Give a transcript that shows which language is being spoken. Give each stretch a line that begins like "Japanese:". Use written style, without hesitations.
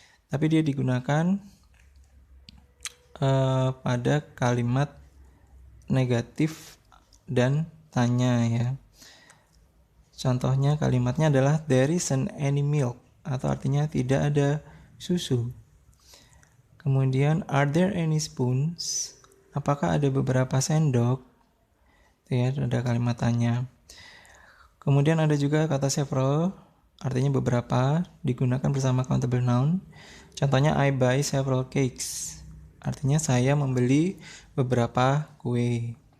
Indonesian: Tapi dia digunakan pada kalimat negatif dan tanya, ya. Contohnya kalimatnya adalah
English: there isn't any milk,
Indonesian: atau artinya tidak ada susu.
English: Kemudian are there any spoons?
Indonesian: Apakah ada beberapa sendok? Itu ya, ada kalimat tanya. Kemudian ada juga kata several, artinya beberapa, digunakan bersama countable noun. Contohnya
English: I buy several cakes,
Indonesian: artinya saya membeli beberapa kue.